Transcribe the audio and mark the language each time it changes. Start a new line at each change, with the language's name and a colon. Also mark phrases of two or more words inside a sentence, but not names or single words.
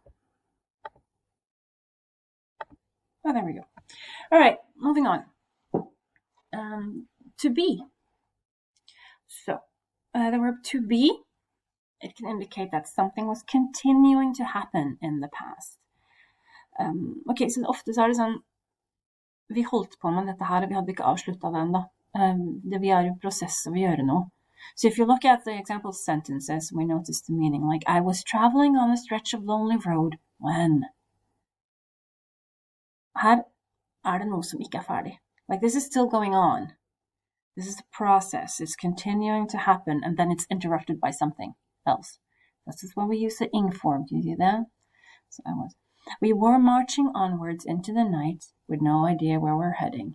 English: Oh, there we go. All right, moving on. To be. So, the verb to be, it can indicate that something was continuing to happen in the past.
Norwegian: Ok, så ofte så det sånn, vi holdt på med dette her, vi hadde ikke avsluttet den da. Vi er i prosess av å gjøre noe.
English: So if you look at the example sentences, we notice the meaning, like, I was traveling on a stretch of lonely road when.
Norwegian: Her det noe som ikke ferdig.
English: Like, this is still going on. This is a process. It's continuing to happen, and then it's interrupted by something else. This is when we use the ing form. Do you see that? So we were marching onwards into the night with no idea where we're heading.